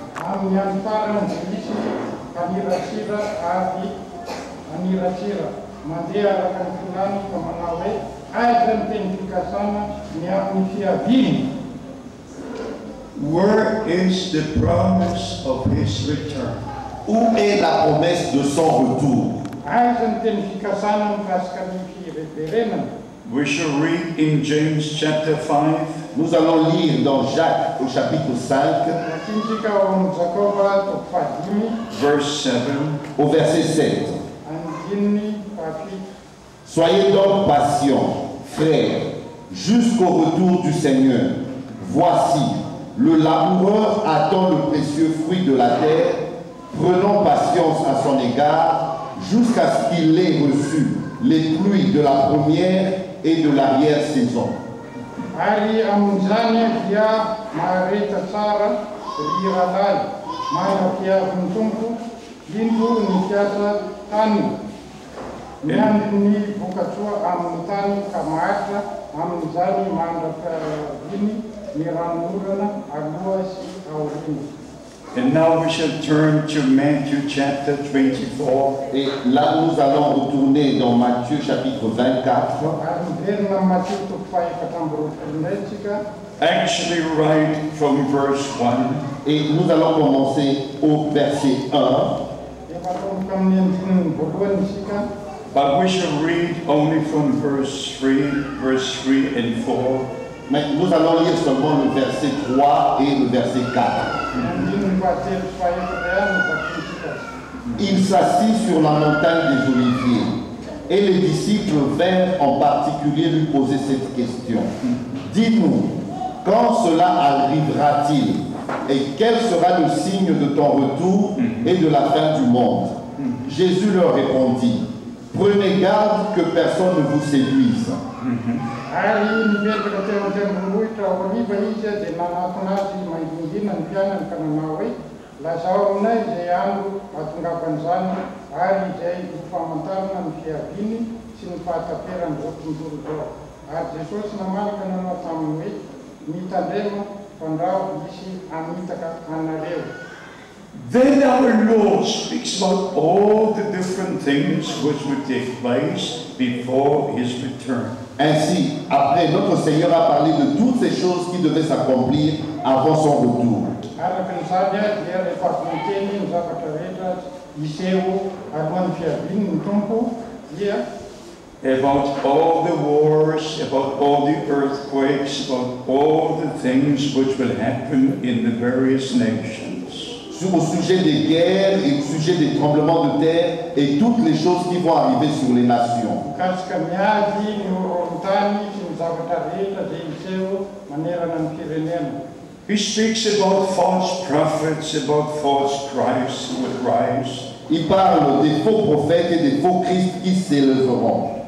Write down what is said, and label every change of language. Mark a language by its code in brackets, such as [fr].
[mg] amin'ny farany misy anirasira avy anirasira mandeha araka ny filany ka manao hoe aiza ny teny fikasana ny amin'ny fiaviany. [en] Where is the promise of his return? [fr] Où est la promesse de son retour? [mg] Aiza ny teny fikasana mikasika ny fireverenana. [en] We shall read in James chapter 5. [fr] Nous allons lire dans Jacques au chapitre 5, [mg] Makinsika ao amin'ny Jakoba toko fahadimy [en] verse 7. [fr] au verset 7. [mg] andininy fahafito. [fr] Soyez donc patients, frères, jusqu'au retour du Seigneur. Voici, le laboureur attend le précieux fruit de la terre. Prenons patience à son égard jusqu'à ce qu'il ait reçu les pluies de la première et de l'arrière-saison. [mg] Ary amin'izany dia mahareta tsara ry rahalahy mana fiavin'ny tompo indro ny fiasa tany miandry ny vokatsoa amin'ny tany ka maharitra amin'izany mandra-piaviny ny ranomorana aloha sy aoriana. [en] And now we shall turn to Matthew chapter 24. [fr] Et là, nous allons retourner dans Matthieu chapitre 24. [mg] Ary miverina amin'ny Mateo toko fahaefatra amby roapolo indray tsika. [en] Actually, right from verse 1. [fr] Et nous allons commencer au verset 1. [mg] Efa tomboka amin'ny andininy voalohany isika. [en] But we shall read only from verse 3 and 4. [fr] Mais nous allons lire seulement le verset 3 et le verset 4. [mg] Andininy fahatelo sy fahaefatra ihany no vakiantsika. [fr] Il s'assit sur la montagne des Oliviers et les disciples vinrent en particulier lui poser cette question. Dis-nous, quand cela arrivera-t-il et quel sera le signe de ton retour et de la fin du monde? Jésus leur répondit, prenez garde que personne ne vous séduise. [mg] Ary nipetraka teo an-tendrombohitra Oliva izy dia nanatona azy maingingina ny mpianany ka nanao hoe lazao aminay izay andro ahatongavan'izany ary izay ho famantarana ny fiaviany sy ny fahataperan'izao tontolo izao. Ary Jesosy namalaka nanao taminy hoe mitandrema fandrao isy hamitaka anareo. [en] Then our Lord speaks about all the different things which would take place before his return. [fr] Ainsi, après, notre Seigneur a parlé de toutes ces choses qui devaient s'accomplir avant son retour. [mg] Araka ny sady azy dia rehefa avy miteny ny zavatra rehetra iseho alohan'ny fiaviany ny tompo dia [en] About all the wars, about all the earthquakes, about all the things which will happen in the various nations. [fr] Au sujet des guerres et au sujet des tremblements de terre et toutes les choses qui vont arriver sur les nations. [mg] Mikasika miady ny horohoron-tany sy ny zavatra rehetra izay iseho manerana ny firenena. [en] He speaks about false prophets, about false Christs who would rise. [fr] Il parle des faux prophètes et des faux Christ qui s'élèveront.